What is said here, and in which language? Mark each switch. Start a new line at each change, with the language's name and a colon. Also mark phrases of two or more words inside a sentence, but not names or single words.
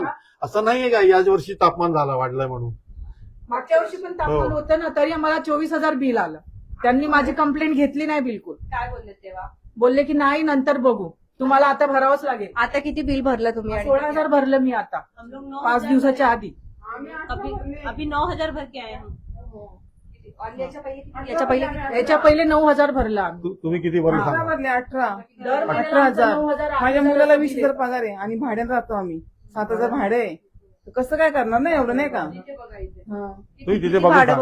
Marathi: होता. असं नाहीये का याच वर्षी तापमान झाला वाढलंय म्हणून? मागच्या वर्षी पण तापमान हो. होतं ना, तरी आम्हाला 24,000 बिल आलं. त्यांनी माझी कंप्लेंट घेतली नाही बिलकुल. काय बोलले तेव्हा? बोलले की नाही, नंतर बघू, तुम्हाला आता भरावंच लागेल. आता किती बिल भरलं तुम्ही? आणि 16,000 भरलं मी आता
Hindi: हम लोग
Marathi: 5 दिवसाच्या आधी.
Hindi: अभी 9,000 भर के आए हम.
Marathi: आणि याच्या पहिले किती? याच्या पहिले किती? याच्या पहिले 9,000 भरला आम्ही. तुम्ही किती भरले 18 सांगा? भरले 18. दर महिन्याला 18,000. 9,000 माझ्या मुलाला 20,000 पगार आहे आणि भाड्यानं राहतो आम्ही. 7,000 भाडे आहे. तर कसं काय करणार ना एवढं, नाही का? हा. तुम्ही तिथे किती बघून भाडं